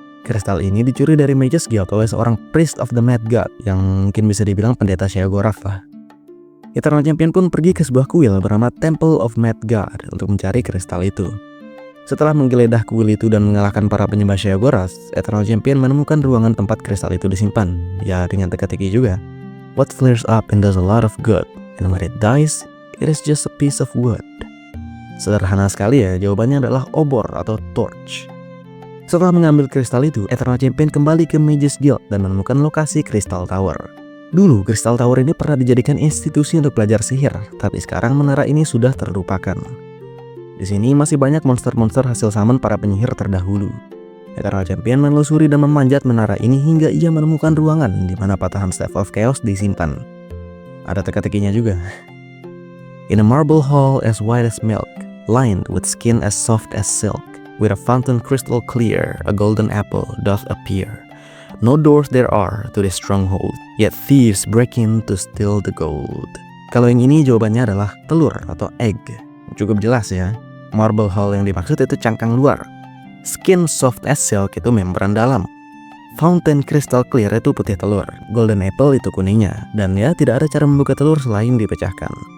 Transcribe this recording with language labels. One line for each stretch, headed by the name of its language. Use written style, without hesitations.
Indonesian: Kristal ini dicuri dari Magus Guild oleh seorang Priest of the Mad God yang mungkin bisa dibilang pendeta Sheogorath lah. Eternal Champion pun pergi ke sebuah kuil bernama Temple of Mad God untuk mencari kristal itu. Setelah menggeledah kuil itu dan mengalahkan para penyembah Sheogorath, Eternal Champion menemukan ruangan tempat kristal itu disimpan, ya dengan teka-teki juga.
English: What flares up and does a lot of good, and when it dies, it is just a piece of wood.
Indonesian: Sederhana sekali ya, jawabannya adalah obor atau torch. Setelah mengambil kristal itu, Eternal Champion kembali ke Magus Guild dan menemukan lokasi Crystal Tower. Dulu, Crystal Tower ini pernah dijadikan institusi untuk belajar sihir, tapi sekarang menara ini sudah terlupakan. Di sini masih banyak monster-monster hasil summon para penyihir terdahulu. Eternal Champion menelusuri dan memanjat menara ini hingga ia menemukan ruangan di mana patahan Staff of Chaos disimpan. Ada teka-tekinya juga.
English: In a marble hall as white as milk, lined with skin as soft as silk, with a fountain crystal clear, a golden apple doth appear. No doors there are to the stronghold, yet thieves break in to steal the gold.
Indonesian: Kalau yang ini jawabannya adalah telur atau egg. Cukup jelas ya. Marble Hall yang dimaksud itu cangkang luar.
English: Skin soft as silk
Indonesian: itu membran dalam.
English: Fountain crystal clear
Indonesian: itu putih telur. Golden apple itu kuningnya. Dan ya tidak ada cara membuka telur selain dipecahkan.